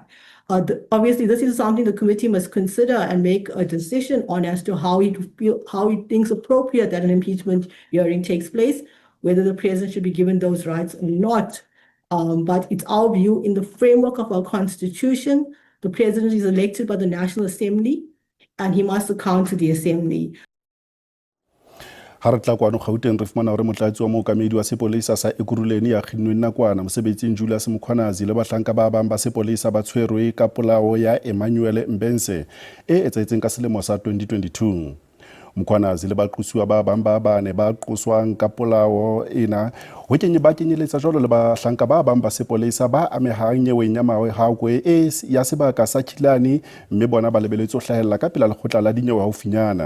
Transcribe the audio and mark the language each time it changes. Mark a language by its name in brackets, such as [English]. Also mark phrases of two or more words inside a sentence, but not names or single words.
[English] Obviously, this is something the committee must consider and make a decision on as to how he thinks appropriate that an impeachment hearing takes place, whether the president should be given those rights or not. But it's our view, in the framework of our constitution, the president is elected by the National Assembly and he must account to the Assembly. [Southern Sotho] Ha re tla kwano Gauteng re fumana hore motlatsi wa mookamedi wa sepolesa sa Ekurhuleni ya kginnweng nakwana mosebetsing Julius Mkhwanazi le bahlanka ba bang ba sepolesa ba tshwerwe ka polao ya Emmanuel Mbense e etsahetseng ka selemo sa 2022. Mkhwanazi le baqosuwa ba bang ba bane ba qoswang ka polao ena ba kenyeletsa jwalo le bahlanka ba bang ba sepolesa ba amehang nyeweng ya mahakwe ya sebaka sa Khilani, mme bona ba lebeletse ho hlahella ka pela lekgotla la dinyewe haufinyana.